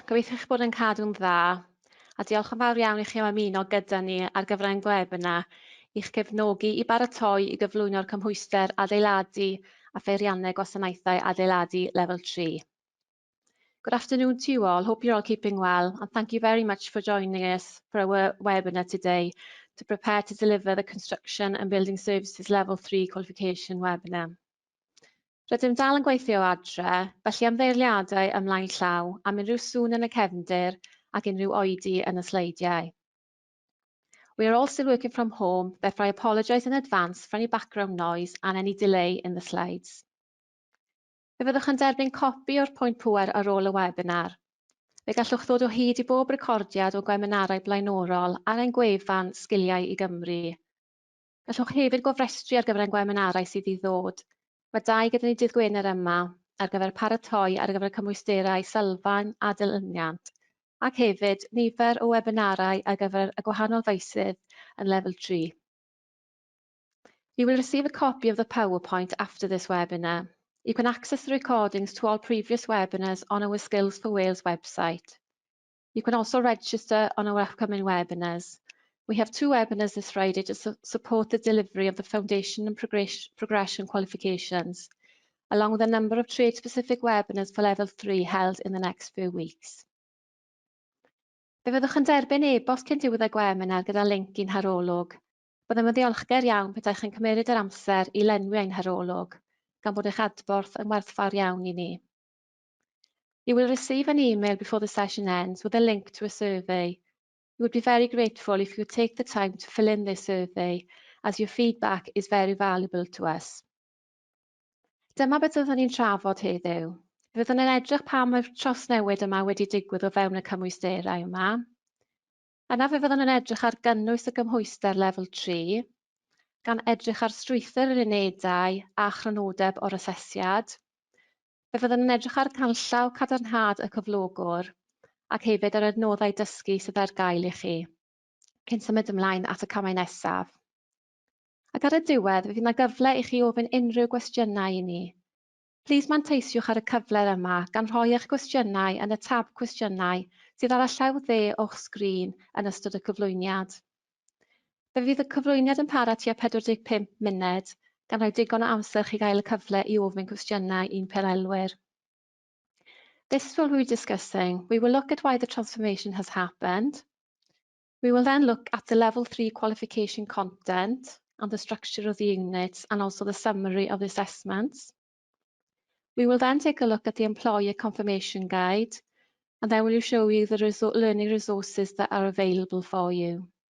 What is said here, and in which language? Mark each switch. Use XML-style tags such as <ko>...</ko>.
<cy>Gobeithio eich bod yn cadw'n dda, a diolch yn fawr iawn i chi am ymuno gyda ni ar gyfer ein webinar i'ch cefnogi i baratoi i gyflwyno'r cymhwyster adeiladu a pheiriannau gwasanaethau adeiladu Level 3.</cy> <en>Good afternoon to you all. Hope you're all keeping well, and thank you very much for joining us for our webinar today to prepare to deliver the Construction and Building Services Level 3 qualification webinar.</en> <cy>Rydym dal yn gweithio adre, felly ymddeiriadau ymlaen llaw am unrhyw sŵn yn y cefndir ac unrhyw oedi yn y sleidiau.</cy> <en>We are all still working from home, therefore I apologise in advance for any background noise and any delay in the slides.</en> <cy>Fe fyddwch yn derbyn copi o'r pwynt pŵer ar ôl y webinar. Fe gallwch ddod o hyd i bob recordiad o gwebinarau blaenorol ar ein gwefan Sgiliau i Gymru. Gallwch hefyd gofrestru ar gyfer ein gwebinarau sydd i ddod. Mae dau gyda ni dydd Gwener yma ar gyfer paratoi ar gyfer cymwysterau sylfaen a dilyniant, ac hefyd nifer o webinarau ar gyfer y gwahanol feysydd yn Level 3.</cy> <en>You will receive a copy of the PowerPoint after this webinar. You can access the recordings to all previous webinars on our Skills for Wales website. You can also register on our upcoming webinars. We have 2 webinars this Friday to support the delivery of the Foundation and Progression qualifications, along with a number of trade-specific webinars for Level 3 held in the next few weeks.</en> <cy>Fe fyddwch yn derbyn e-bost cyn diwedd y webinar gyda linc i'n harolwg. Byddem yn ddiolchgar iawn petai chi'n cymryd yr amser i lenwi ein harolwg, gan bod eich adborth yn werthfawr iawn i ni.</cy> <en>You will receive an email before the session ends with a link to a survey. We would be very grateful if you would take the time to fill in this survey, as your feedback is very valuable to us.</en> <cy>Dyma beth oeddwn ni'n trafod heddiw. Fyddwn yn edrych pa mae'r trawsnewid yma wedi digwydd o fewn y cymwysterau yma. Yna fe fyddwn yn edrych ar gynnwys y cymhwyster Level 3, gan edrych ar strwythur yr unedau a chrynodeb o'r asesiad. Fe fyddwn yn edrych ar canllaw cadarnhad y cyflogwr, ac hefyd ar adnoddau dysgu sydd ar gael i chi, cyn symud ymlaen at y camau nesaf. Ac ar y diwedd, fe fydd yna gyfle i chi ofyn unrhyw gwestiynau i ni. Plis manteisiwch ar y cyfle yma gan rhoi eich gwestiynau yn y tab cwestiynau sydd ar y llaw dde o'ch sgrin yn ystod y cyflwyniad. Fe fydd y cyflwyniad yn para tua 45 munud, gan rhoi digon o amser chi gael y cyfle i ofyn cwestiynau i'n penelwyr.</cy> <en>This is what we'll be discussing. We will look at why the transformation has happened. We will then look at the Level 3 qualification content and the structure of the units, and also the summary of the assessments. We will then take a look at the employer confirmation guide, and then we will show you the learning resources that are available for you.</en>